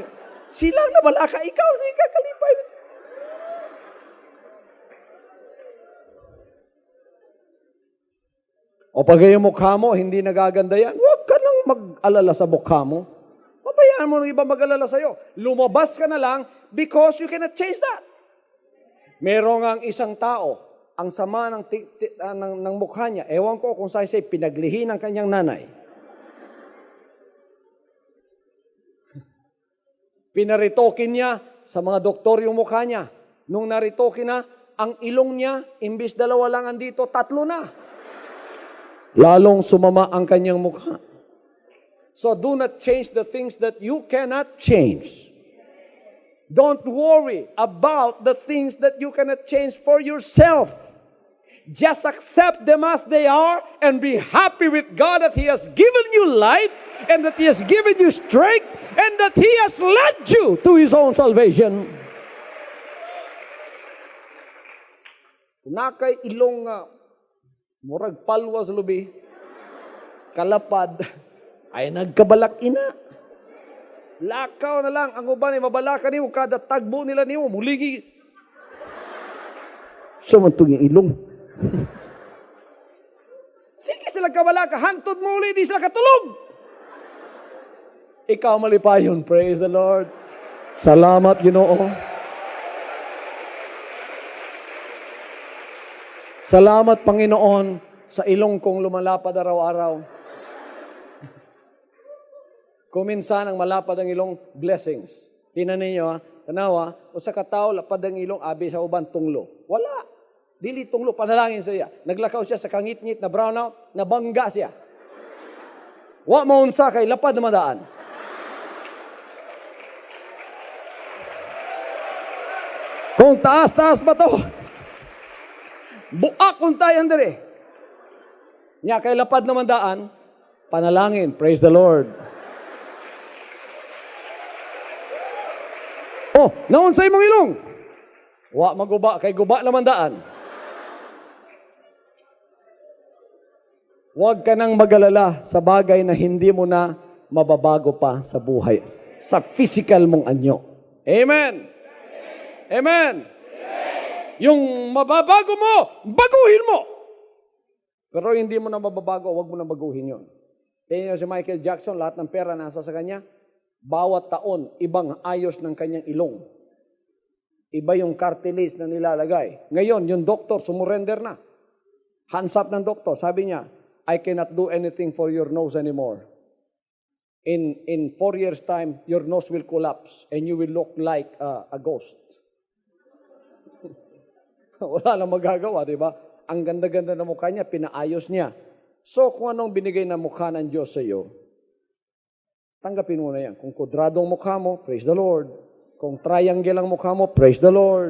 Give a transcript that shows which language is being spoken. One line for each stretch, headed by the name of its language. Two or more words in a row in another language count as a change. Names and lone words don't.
Cebuano: Silang na balaka, ikaw, sige kakalipay.
Filipino: O pag yung mukha mo, hindi nagaganda yan, huwag ka nang mag-alala sa mukha mo. Pabayaan mo ng iba mag-alala sa'yo. Lumabas ka na lang
English: because you cannot change that.
Filipino: Merong ang isang tao, ang sama ng mukha niya, ewan ko kung sa'yo pinaglihi ng kanyang nanay. Pinaritokin niya sa mga doktor yung mukha niya. Nung naritokin na, ang ilong niya, imbis 2 lang andito, 3 na. Lalong sumama ang kanyang mukha.
English: So do not change the things that you cannot change. Don't worry about the things that you cannot change for yourself. Just accept them as they are and be happy with God that He has given you life and that He has given you strength and that He has led you to His own salvation.
Cebuano: Nakay ilong murag palwas lubi, kalapad, ay nagkabalak ina. Lakaw na lang, ang uban ay mabalakan nimo, kada tagbo nila nimo, muligi.
Filipino: Sumantong yung ilong.
Cebuano: Sige sila kabalaka, hantod mo ulit, di sila katulog. Ikaw malipayon,
English: praise the Lord.
Cebuano: Salamat, Ginoo.
Filipino: Salamat, Panginoon, sa ilong kong lumalapad araw-araw. Kuminsan ang malapad ang ilong, blessings.
Cebuano: Tinan ninyo, tanawa, o sa katao, lapad ang ilong, abi sa uban, tunglo. Wala. Dili tunglo, panalangin siya. Naglakaw siya sa kangit-ngit na brownout, nabangga siya. Wa maunsa kay lapad na madaan. Kung taas-taas ba to? Buak kung tayo andre. Nya kay lapad na madaan, panalangin,
English: praise the Lord.
Cebuano: Oh, naon sa imong ilong? Wa maguba, kay guba naman daan.
Filipino: Huwag ka nang mag-alala sa bagay na hindi mo na mababago pa sa buhay. Sa physical mong anyo. Amen! Amen! Yung mababago mo, baguhin mo! Pero hindi mo na mababago, huwag mo na baguhin yun. Tingnan niyo si Michael Jackson, lahat ng pera nasa sa kanya. Bawat taon, ibang ayos ng kanyang ilong. Iba yung cartilage na nilalagay. Ngayon, yung doktor, sumurrender na.
English: Hands up
Filipino: ng doktor, sabi niya,
English: I cannot do anything for your nose anymore. In 4 years' time, your nose will collapse and you will look like a ghost.
Filipino: Wala nang magagawa, di ba? Ang ganda-ganda ng mukha niya, pinaayos niya. So, kung anong binigay na mukha ng Diyos sa iyo, tanggapin mo na yan. Kung kwadradong mukha mo,
English: praise the Lord.
Filipino: Kung triangle ang mukha mo,
English: praise the Lord.